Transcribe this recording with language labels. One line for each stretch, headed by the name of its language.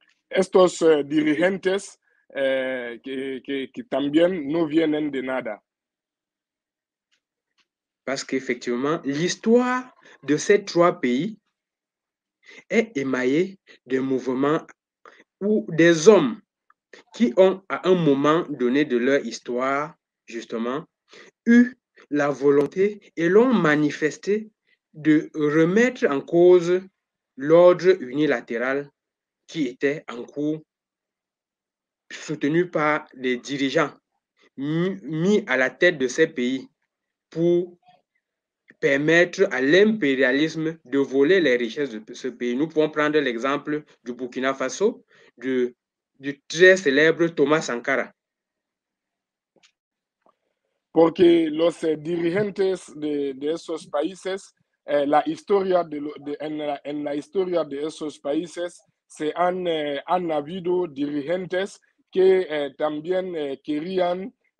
Spanish: Estos dirigentes que también no vienen de nada.
French: Parce qu'effectivement, l'histoire de ces 3 pays est émaillée de mouvements ou des hommes qui ont, à un moment donné de leur histoire, justement, eu la volonté et l'ont manifesté de remettre en cause l'ordre unilatéral qui était en cours, soutenu par les dirigeants mis à la tête de ces pays pour permettre à l'impérialisme de voler les richesses de ce pays. Nous pouvons prendre l'exemple du Burkina Faso, du très célèbre Thomas Sankara.
Spanish: Porque los dirigentes de esos países, la historia en la historia de esos países han habido dirigentes que también querían